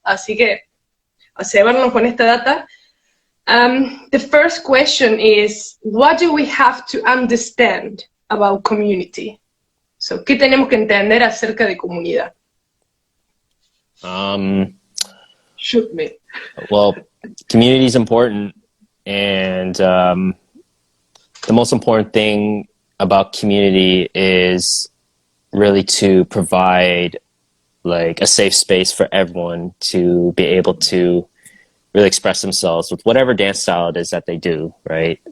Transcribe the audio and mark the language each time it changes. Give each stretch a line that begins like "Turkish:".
Spanish: Así que a cebarnos con esta data.
English: The first question is, what do we have to understand about community?
Spanish: So, ¿qué tenemos que entender acerca de comunidad?
English: Shoot me. Well, community is important, and the most important thing about community is really to provide like a safe space for everyone to be able to really express themselves with whatever dance style it is that they do, right?